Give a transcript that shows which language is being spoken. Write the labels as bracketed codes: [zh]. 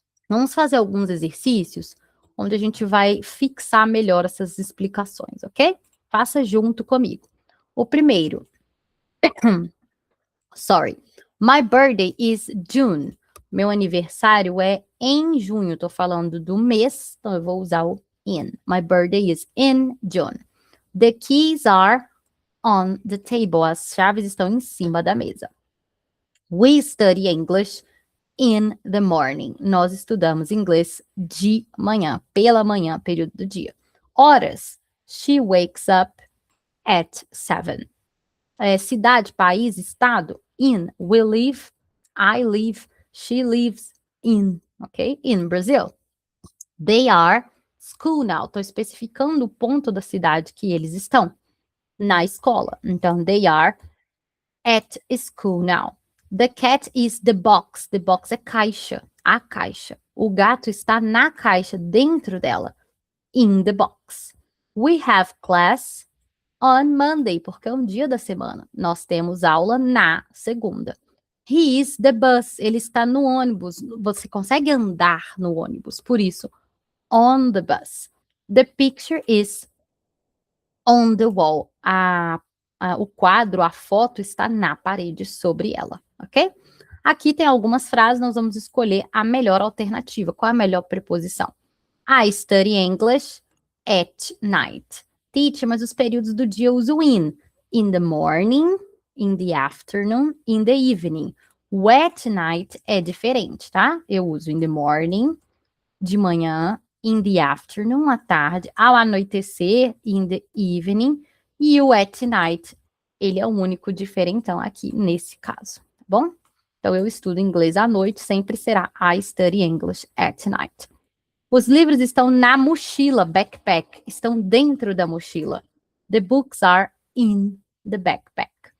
[pt] Vamos fazer alguns exercícios onde a gente vai fixar melhor essas explicações, ok? Faça junto comigo. O primeiro. [en] Sorry. My birthday is June. [pt] Meu aniversário é em junho. Estou falando do mês, então eu vou usar o in. [en] My birthday is in June. The keys are on the table. [pt] As chaves estão em cima da mesa. [en] We study English in the morning. [pt] Nós estudamos inglês de manhã, pela manhã, período do dia. Horas. [en] She wakes up at 7. [pt] Cidade, país, estado. [en] In. We live. I live. She lives in. Ok? In Brazil. They are school now. [pt] Estou especificando o ponto da cidade que eles estão. Na escola. [en] Então, they are at school now. The cat is the box. The box [pt] é caixa. A caixa. O gato está na caixa, dentro dela. [en] In the box. We have class on Monday, [pt] porque é um dia da semana. Nós temos aula na segunda. [en] He is the bus. [pt] Ele está no ônibus. Você consegue andar no ônibus. Por isso, [en] on the bus. The picture is on the wall. [pt] O quadro, a foto está na parede, sobre ela, ok? Aqui tem algumas frases, nós vamos escolher a melhor alternativa. Qual é a melhor preposição? [en] I study English at night. [pt] Teacher, mas os períodos do dia eu uso in. [en] In the morning, in the afternoon, in the evening. [pt] O at night é diferente, tá? Eu uso [en] in the morning, [pt] de manhã, [en] in the afternoon, [pt] à tarde, ao anoitecer, [en] in the evening, [pt] e o [en] at night, [pt] ele é o único diferentão aqui nesse caso, tá bom? Então, eu estudo inglês à noite, sempre será [en] I study English at night. [pt] Os livros estão na mochila, backpack, estão dentro da mochila. [en] The books are in the backpack.